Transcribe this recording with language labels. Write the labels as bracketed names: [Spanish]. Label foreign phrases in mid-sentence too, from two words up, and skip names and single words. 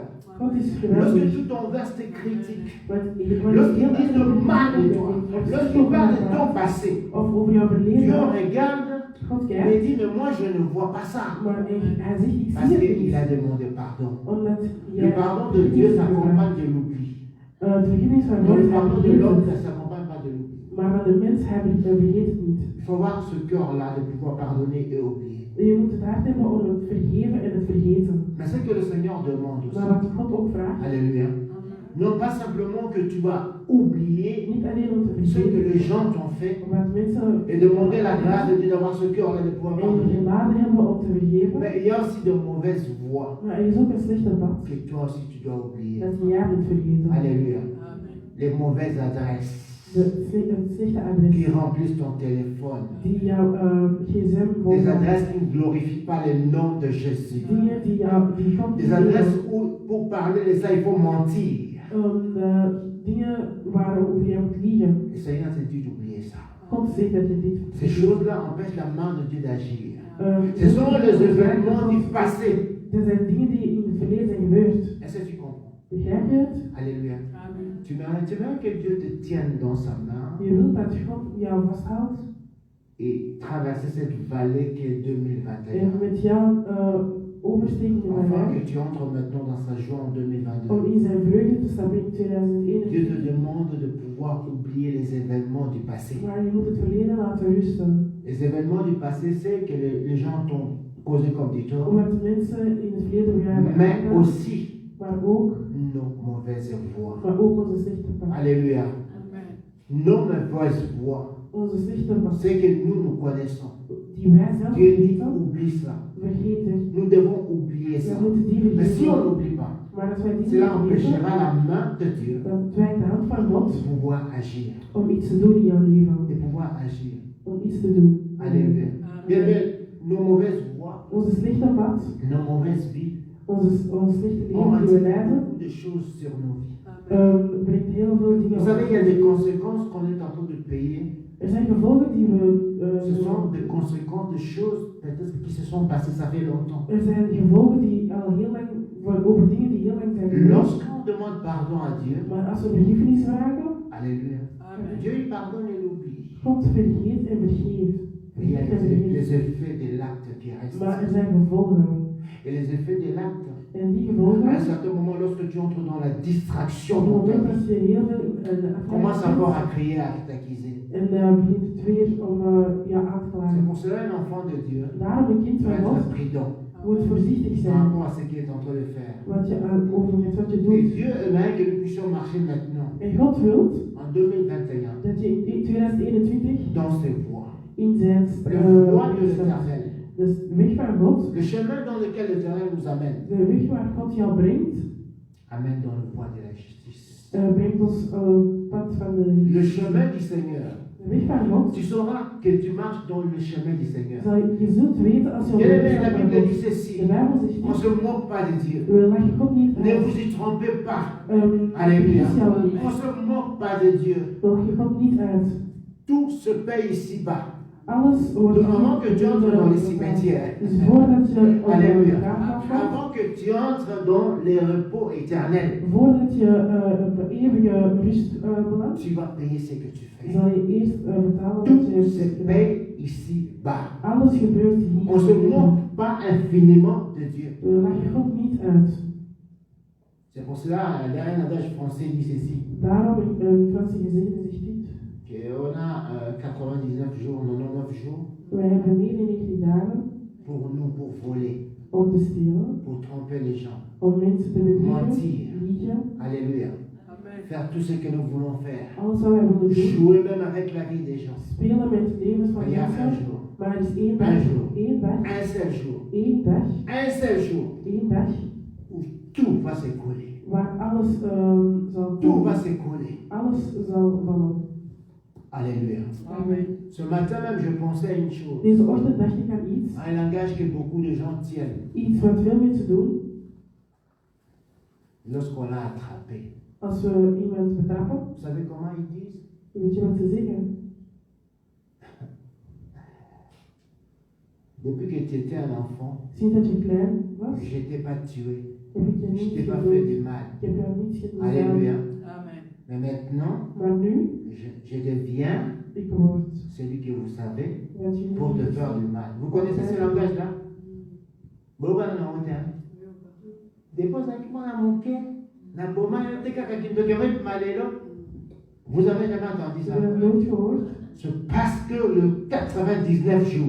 [Dutch] God is [French] Lorsque [Dutch] geweldig. [French] tout Anvers te critique, [Dutch] Want [French] lorsqu'il dit le mal de toi, lorsqu'il parle de ton passé, [Dutch] of over jouw [French] Dieu [Dutch] verleden, [French] regarde [Dutch] God [French] et [Dutch] kijkt, [French] dit, mais moi je ne vois pas ça. [Dutch] maar hij zegt, ik [French] Parce [Dutch] zie het [French] qu'il [Dutch] niet. [French] a demandé pardon. [Dutch] Omdat [French] Le [Dutch] jij [French] pardon de Dieu s'accompagne de l'oubli. [Dutch] de vergifnis van [French] Non, [Dutch] God [French] le pardon de l'homme ne [Dutch] vergeet, [French] s'accompagne pas de l'oubli. [Dutch] maar van de mens vergeet het niet. [French] Il faut avoir ce cœur-là de pouvoir pardonner et oublier. [Dutch] En je moet het hart hebben om het vergeven en het vergeten. [French] Mais ce que le Seigneur demande aussi, [Dutch] Maar wat God ook vraagt, [French] Alléluia, non pas simplement que tu vas oublier [Dutch] niet alleen om te [French] ce que [Dutch] vergeten [French] les gens t'ont fait [Dutch] wat mensen [French] et demander la grâce de Dieu d'avoir ce cœur-là de pouvoir [Dutch] en [French] pardonner. [Dutch] genade hebben om te vergeven, [French] Mais il y a aussi de mauvaises voies [Dutch] maar er is ook een slechte pad [French] que toi aussi tu dois oublier. [Dutch] dat jij moet vergeten. [French] Alléluia. Amen. Les mauvaises adresses [Dutch] Het slechte [French] qui [Dutch] adres [French] remplissent ton téléphone. [Dutch] die jouw gsm [French] Des [Dutch] volgen. [French] adresses qui ne glorifient pas le nom de Jésus. [Dutch] Dingen die God [French] Des adresses où pour parler de ça il faut mentir. [Dutch] dingen waarover je moet liegen. [French] Le Seigneur te dit d'oublier ça. [Dutch] God zegt dat je dit moet [French] Ces choses-là empêchent la main de Dieu d'agir. Ce Ce sont les événements du passé. [Dutch] Er zijn dingen die in het verleden zijn gebeurd. [French] Est-ce que tu comprends? [Dutch] Begrijp je het? [French] Alléluia. Amen. Tu veux que Dieu te tienne dans sa main [Dutch] Je wilt dat God jou vasthoudt [French] et traverser cette vallée qui est 2021. [Dutch] en met jou oversteken in mijn [French] Enfin, [Dutch] weg [French] que tu entres maintenant dans sa joie en [Dutch] om 2022. in zijn vreugde te stappen in [French] Dieu 2021. te demande de pouvoir oublier les événements du passé. [Dutch] Maar je moet het verleden laten rusten. [French] Les événements du passé, c'est que les gens t'ont causé comme des torts, [Dutch] Omdat mensen in het verleden voor jou hebben [French] mais [Dutch] aangedaan, [French] aussi [Dutch] maar ook [French] nos mauvaises voies. [Dutch] onze slechte pad. [French] Alléluia. Amen. Nos mauvaises voies, [Dutch] Onze slechte pad [French] c'est que nous connaissons. [Dutch] die wij zelf [French] Dieu dit [Dutch] weten, [French] oublie ça. [Dutch] vergeten. [French] Nous devons oublier [Dutch] We [French] ça. [Dutch] moeten die [French] Mais si on [Dutch] vergeten. [French] n'oublie pas, [Dutch] Maar dat wij [French] Cela [Dutch] dingen [French] empêchera [Dutch] weten, [French] la main de Dieu [Dutch] dat wij de hand van God [French] de pouvoir agir. [Dutch] om iets te doen in jouw leven. [French] De pouvoir agir. [Dutch] Om iets te doen. [French] Alléluia. Bien, bien, nos mauvaises voies, [Dutch] Onze slechte pad, [French] nos mauvaises vies [Dutch] ons slechte [French] ont [Dutch] leven die we [French] attiré [Dutch] leiden, [French] beaucoup de choses sur nos vies. [Dutch] brengt heel veel dingen [French] Vous savez, il y a des [Dutch] op. [French] conséquences qu'on est en train de payer. [Dutch] Er zijn gevolgen die we. [French] Ce sont des conséquences de choses peut-être qui se sont passées, ça fait longtemps. [Dutch] Er zijn gevolgen die al heel lang, over dingen die heel lang zijn gebeurd. [French] Lorsqu'on demande pardon à Dieu, [Dutch] Maar als we vergiffenis vragen, [French] Alléluia, Amen. Dieu il pardonne et il oublie. [Dutch] God vergeet en vergeeft. [French] Mais il y a [Dutch] Vergeet en vergeeft. [French] les effets de l'acte qui [Dutch] Maar er [French] restent. [Dutch] zijn gevolgen. [French] Et les effets de l'acte, [Dutch] En die [French] à un [Dutch] gevolgen, [French] certain moment, lorsque tu entres dans la [Dutch] op [French] distraction, [Dutch] het [French] dans ta [Dutch] moment dat [French] vie, [Dutch] je heel veel [French] commence encore à crier, à t'accuser. [Dutch] en begint het weer om ja, aan te [French] C'est [Dutch] klagen. [French] pour cela un enfant de Dieu [Dutch] Daarom een kind [French] doit [Dutch] van God [French] être prudent [Dutch] moet voorzichtig [French] par [Dutch] zijn [French] rapport à ce qu'il est en train de faire. [Dutch] wat je over met wat je [French] Et [Dutch] doet. [French] Dieu aimerait que nous puissions marcher maintenant, [Dutch] En God wil [French] en 2021, [Dutch] dat je in 2021 [French] dans ses voies. [Dutch] in zijn [French] Le voie de l'éternel. [Dutch] dus de weg van God, [French] Le chemin dans lequel l'éternel nous amène, [Dutch] de weg waar God jou brengt, [French] amène dans le voie de la justice. [Dutch] brengt ons pad van [French] Le [Dutch] de [French] chemin du Seigneur. [Dutch] de weg van God. [French] Tu sauras que tu marches dans le chemin du Seigneur. [Dutch] Je zult weten als je op [French] Bien [Dutch] de [French] aimé, [Dutch] weg [French] la [Dutch] van [French] Bible [Dutch] God. [French] dit ceci. [Dutch] De Bijbel zegt [French] On ne se moque pas de Dieu. [Dutch] we lachen God niet [French] Ne [Dutch] uit. [French] vous y trompez pas. Alléluia. [Dutch] Vergis jou niet. [French] On ne se moque pas de Dieu. [Dutch] Lach je God niet uit. [French] Tout se paye ici-bas. [Dutch] Alles wordt [French] Du moment que tu entres dans les cimetières, [Dutch] Dus voordat je op de [French] Alléluia. [Dutch] begraafplaats gaat, [French] Avant que tu entres dans les repos éternels, [Dutch] voordat je op de eeuwige rust belandt, [French] tu vas payer ce que tu fais. [Dutch] zal je eerst betalen wat [French] Tout [Dutch] je hebt [French] se [Dutch] gedaan. [French] paye ici-bas. [Dutch] Alles gebeurt hier. [French] On se moque pas infiniment de Dieu. [Dutch] We lachen God niet uit. [French] C'est pour cela, un adage français dit ceci, [Dutch] Daarom in Franse gezegde zegt dit. [French] qu'on a 99 jours, 99 jours [Dutch] Wij hebben 99 dagen [French] pour nous, pour voler, [Dutch] om te stelen, [French] pour tromper les gens. [Dutch] om mensen te bedriegen, [French] Mentir. [Dutch] liegen, [French] Alléluia. Amen. Faire tout ce que nous voulons faire. [Dutch] alles wat wij willen doen, [French] Jouer même avec la vie des gens. [Dutch] spelen met het levens van [French] Mais il y a un [Dutch] mensen. [French] jour, [Dutch] Maar er is één [French] Un [Dutch] dag, [French] jour. [Dutch] één dag, [French] un seul jour, [Dutch] één dag, [French] un seul jour [Dutch] één dag, [French] où tout va s'écrouler. [Dutch] waar alles zal [French] Tout va s'écrouler. [Dutch] alles zal vallen. [French] Alléluia. Amen. Ce matin même, je pensais à une chose, [Dutch] Deze ochtend dacht ik aan iets, [French] à un langage que beaucoup de gens tiennent [Dutch] iets wat veel mensen doen [French] lorsqu'on l'a attrapé. [Dutch] als we iemand betrappen. [French] Vous savez comment ils disent? [Dutch] Weet je wat ze zeggen? [French] Depuis que tu étais un enfant, [Dutch] Sinds dat je klein was, [French] je t'ai pas tué, [Dutch] heb ik je [French] je [Dutch] niet [French] t'ai pas fait [Dutch] gedood. [French] du mal. [Dutch] Ik heb jou niets gedaan. [French] Alléluia. Amen. Mais maintenant, [Dutch] Maar nu, [French] je deviens [Dutch] ik word [French] celui que vous savez [Dutch] wat jullie [French] pour te [Dutch] niet [French] faire [Dutch] zien. [French] du mal. Vous connaissez ce langage-là? [Lingala] Boba na honte. [French] Dépose avec moi à mon cœur. [Lingala] Na boma yo te kaka kindokewe malelo. [French] Vous avez jamais entendu [Dutch] Je [French] ça? [Dutch] heb het nooit gehoord, [French] C'est parce que le 99 jours,